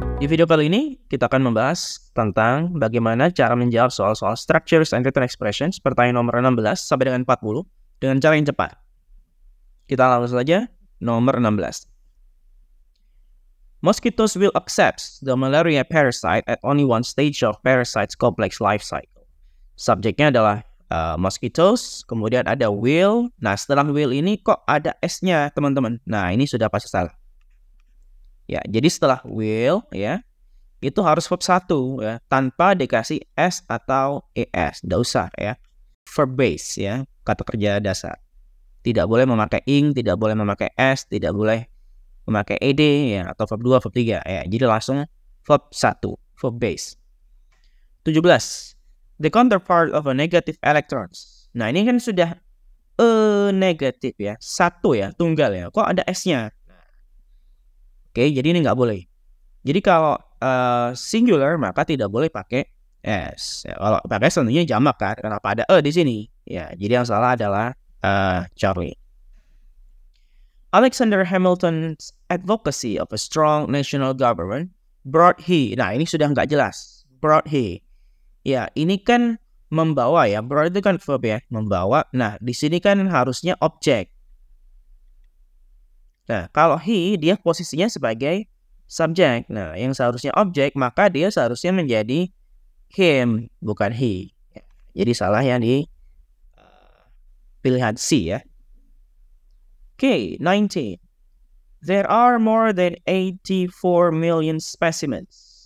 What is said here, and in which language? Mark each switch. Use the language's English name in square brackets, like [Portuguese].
[Indonesian] video kali ini kita akan membahas tentang bagaimana cara menjawab soal-soal structures and written expressions pertanyaan nomor 16 sampai dengan 40 dengan cara yang cepat. Kita langsung saja nomor 16. [English] Mosquitoes will accept the malaria parasite at only one stage of parasite's complex life cycle. [Indonesian] Subjeknya adalah mosquitoes, kemudian ada will. Nah, setelah will ini kok ada S-nya, teman-teman. Nah, ini sudah pasti salah. Ya, jadi setelah will ya, itu harus verb 1 ya, tanpa dikasih S atau ES. Nggak usah ya. Verb base ya, kata kerja dasar. Tidak boleh memakai ing, tidak boleh memakai S, tidak boleh memakai ed ya, atau verb 2, verb 3 ya. Jadi langsung verb 1, verb base. 17. [English] The counterpart of a negative electrons. [Indonesian] Nah, ini kan sudah negatif ya, satu ya, tunggal ya. Kok ada S-nya? Oke, jadi ini nggak boleh. Jadi kalau singular maka tidak boleh pakai S. Ya, kalau pakai S tentunya jamak kan, kenapa ada di sini? Ya, jadi yang salah adalah Charlie. [English] Alexander Hamilton's advocacy of a strong national government brought he. [Indonesian] Nah, ini sudah nggak jelas. [English] Brought he. [Indonesian] Ya, ini kan membawa ya. Brought itu kan verb ya, membawa. Nah, di sini kan harusnya objek. Nah, kalau he, dia posisinya sebagai subjek. Nah, yang seharusnya objek, maka dia seharusnya menjadi him, bukan he. Jadi salah yang di pilihan C ya. Oke, 19. [English] There are more than 84 million specimens.